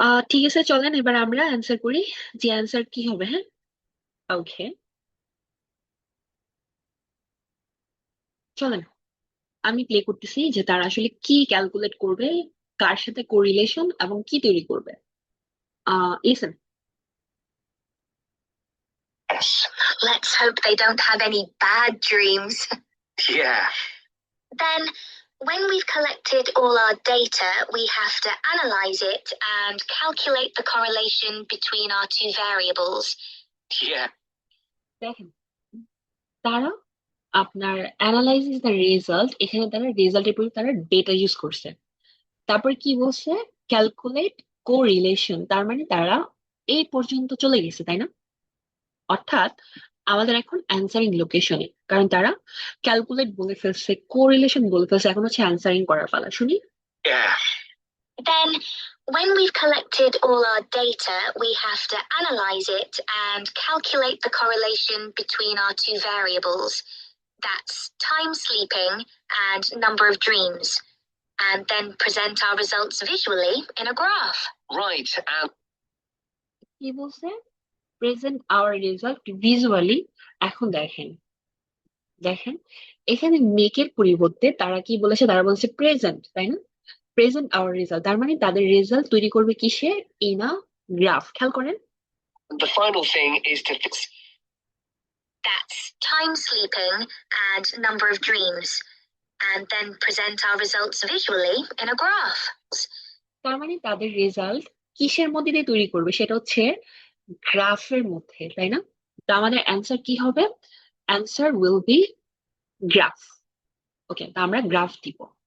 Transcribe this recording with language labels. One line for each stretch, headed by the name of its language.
Bangla: ঠিক আছে, চলেন এবার আমরা অ্যান্সার করি, যে অ্যান্সার কি হবে, হ্যাঁ। ওকে, চলেন আমি প্লে করতেছি যে তারা আসলে কি ক্যালকুলেট করবে, কার সাথে কোরিলেশন এবং কি তৈরি করবে। Listen.
English: yes. Let's hope they don't have any bad dreams. Yeah. Then, when we've collected all our data, we have to analyze it and calculate the correlation between our two variables. Yeah.
Bangla: দেখেন, তারা আপনার
English: analysis the result,
Bangla: এখানে তারা রেজাল্টের পরে তারা data use করছে। তারপর কি বলছে? ক্যালকুলেট কোরিলেশন, তার মানে তারা এই পর্যন্ত চলে গেছে, তাই না? অর্থাৎ আমাদের এখন অ্যান্সারিং লোকেশনে, কারণ তারা ক্যালকুলেট বলে ফেলছে, কোরিলেশন বলে ফেলছে, এখন হচ্ছে অ্যান্সারিং করার পালা, শুনি।
English: Yeah. Then, when we've collected all our data, we have to analyze it and calculate the correlation between our two variables. That's time sleeping and number of dreams. And then present our results visually in a graph. Right, and
Bangla: কি বলছে?
English: Present our result visually.
Bangla: এখন দেখেন, দেখেন এখানে মেকের পরিবর্তে তারা কি বলেছে? তারা বলেছে প্রেজেন্ট, তাই না?
English: present our result,
Bangla: তার মানে তাদের রেজাল্ট তৈরি করবে কিসে?
English: In a graph.
Bangla: খেয়াল করেন,
English: the final thing is to fix. That's time sleeping and number of dreams. And then present our results visually in a graph.
Bangla: তার মানে তাদের রেজাল্ট কিসের মধ্যে দিয়ে তৈরি করবে, সেটা হচ্ছে গ্রাফের মধ্যে, তাই না? তো আমাদের অ্যান্সার কি হবে?
English: Answer will be graph.
Bangla: ওকে, তো আমরা গ্রাফ দিব।